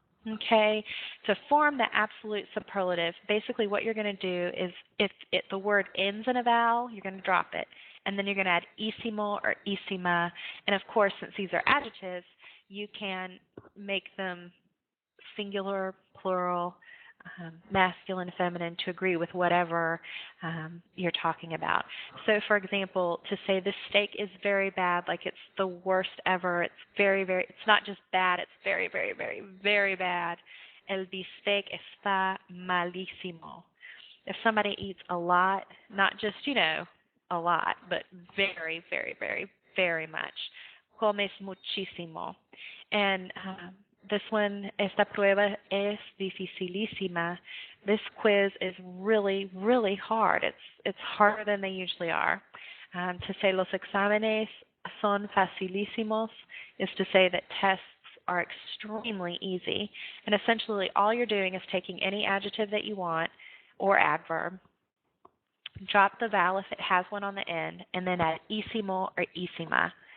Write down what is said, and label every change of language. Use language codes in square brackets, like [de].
[en] Okay, to form the absolute superlative, basically what you're going to do is if the word ends in a vowel, you're going to drop it, and then you're going to add ísimo or ísima, and of course, since these are adjectives, you can make them singular, plural, masculine, feminine to agree with whatever you're talking about. So, for example, to say this steak is very bad, like it's the worst ever, it's it's not just bad, it's very bad. [es] El bistec está malísimo. [en] If somebody eats a lot, not just, a lot, but very much. [es] Comes muchísimo. [en] And this one, [es] esta prueba es dificilísima. [en] This quiz is really hard. It's harder than they usually are. To say [es] los exámenes son facilísimos [en] is to say that tests are extremely easy. And essentially all you're doing is taking any adjective that you want or adverb, drop the vowel if it has one on the end, and then add ísimo or ísima.